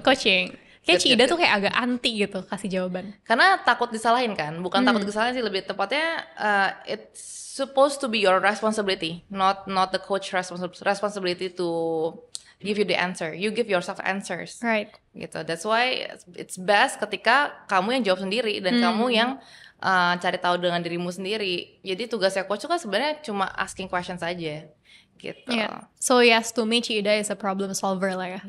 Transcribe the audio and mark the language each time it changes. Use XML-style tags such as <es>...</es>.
<id>Coaching. Kayak Ci Ida tuh kayak agak anti gitu kasih jawaban. Karena takut disalahin kan? Bukan takut disalahin sih, lebih tepatnya</id> <en>it's supposed to be your responsibility, not the coach responsibility to give you the answer. You give yourself answers. Right.</en> <id>Gitu.</id> <en>That's why it's best</en> <id>ketika kamu yang jawab sendiri dan kamu yang cari tahu dengan dirimu sendiri. Jadi tugasnya coach kan sebenarnya cuma</id> <en>asking questions</en> <id>aja gitu.</id> <en>Yeah. So yes, to me Ci Ida is a problem solver</en> <id>lah ya.</id>